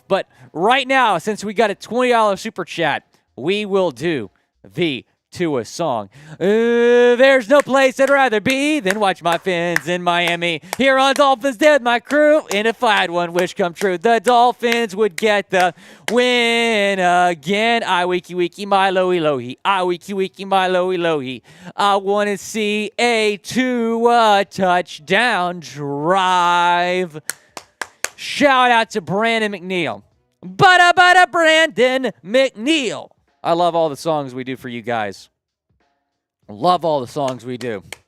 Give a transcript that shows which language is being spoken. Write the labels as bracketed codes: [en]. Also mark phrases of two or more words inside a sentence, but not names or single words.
[en] But right now, since we got a $20 Super Chat, we will do the Tua song. There's no place I'd rather be than watch my Fins in Miami. Here on Dolphins Dead, my crew, and if I had one wish come true, the Dolphins would get the win again. I wiki wiki my lowy lohi. I wiki wiki my lowy lohi. I want to see a Tua touchdown drive. Shout out to Brandon McNeil. Bada Brandon McNeil. I love all the songs we do for you guys. Love all the songs we do.